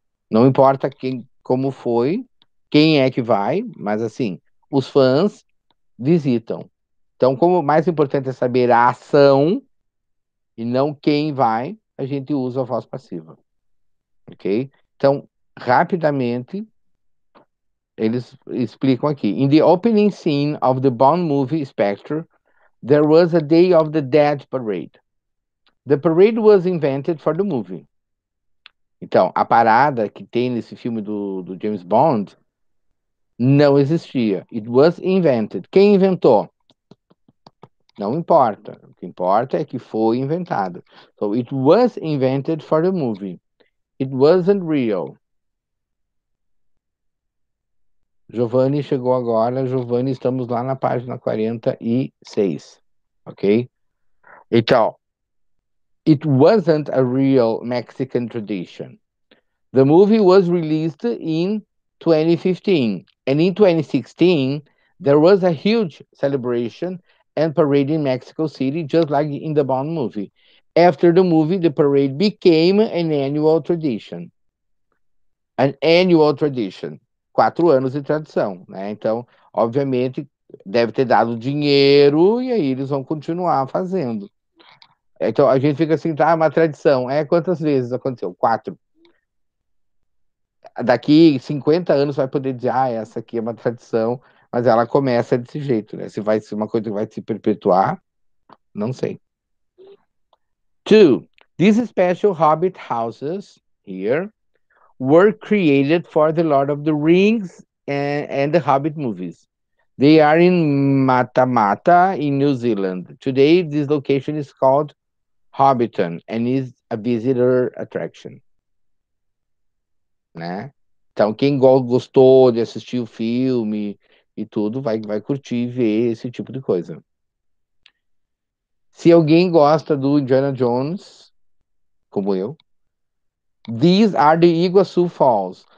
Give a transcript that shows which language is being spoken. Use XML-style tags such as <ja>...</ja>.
<pt>Não importa quem, como foi, quem é que vai, mas assim, os fãs visitam. Então, como o mais importante é saber a ação e não quem vai, a gente usa a voz passiva, ok? Então, rapidamente, eles explicam aqui.</pt> <en>In the opening scene of the Bond movie Spectre, there was a Day of the Dead parade. The parade was invented for the movie.</en> <pt>Então, a parada que tem nesse filme do James Bond não existia.</pt> <en>It was invented.</en> <pt>Quem inventou? Não importa. O que importa é que foi inventado.</pt> <en>So, it was invented for the movie. It wasn't real.</en> <pt>Giovanni chegou agora. Giovanni, estamos lá na página 46. Ok? Então,</pt> <en>it wasn't a real Mexican tradition. The movie was released in 2015. And in 2016, there was a huge celebration and parade in Mexico City, just like in the Bond movie. After the movie, the parade became an annual tradition. An annual tradition.</en> <pt>4 anos de tradição, né? Então, obviamente, deve ter dado dinheiro e aí eles vão continuar fazendo. Então, a gente fica assim, tá, uma tradição. Quantas vezes aconteceu? 4. Daqui 50 anos vai poder dizer, essa aqui é uma tradição, mas ela começa desse jeito, né? Se vai ser uma coisa que vai se perpetuar, não sei. 2.</pt> <en>These special hobbit houses here were created for the Lord of the Rings and the Hobbit movies. They are in Matamata in New Zealand. Today, this location is called Hobbiton and is a visitor attraction.</en> <pt>Né? Então, quem gostou de assistir o filme e tudo, vai curtir ver esse tipo de coisa. Se alguém gosta do Indiana Jones, como eu,</pt> <en>these are the Iguaçu Falls.</en>